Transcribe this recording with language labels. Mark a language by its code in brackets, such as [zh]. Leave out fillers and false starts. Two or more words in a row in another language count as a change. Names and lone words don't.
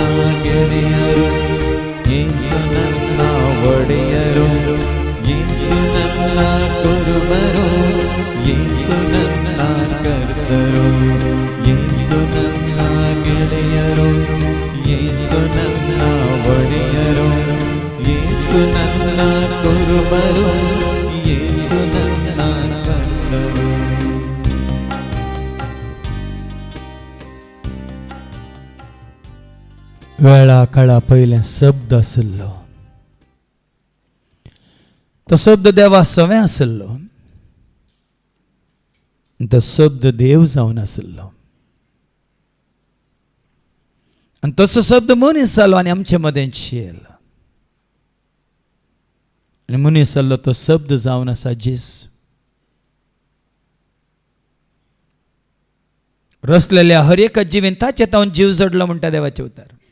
[kn] ಗೆಳೆಯರು ಯೇಸು ನನ್ನ ಒಡೆಯರು ಯೇಸು ನನ್ನ ಕುರುಬರು ಯೇಸು ನನ್ನ ಕರ್ತರು ಯೇಸು ನನ್ನ ಗೆಳೆಯರು ಯೇಸು ನನ್ನ ಒಡೆಯರು ಯೇಸು ನನ್ನ ಕುರುಬರು ಯೇಸು ನನ್ನ ಕರ್ತರು [kok] वेळा काळा पयलें शब्द आसलो तो शब्द देवा सवें आसलो तो शब्द देव जावन आसलो आनी तसो शब्द मनीस जालो आनी आमचे मदें येयलो आनी मनीस जाल्लो तो शब्द जावन आसा जेसू रचलेल्या हर एक जिवीन ताचे तावन जीव जोडलो म्हणटा देवाचे उतार.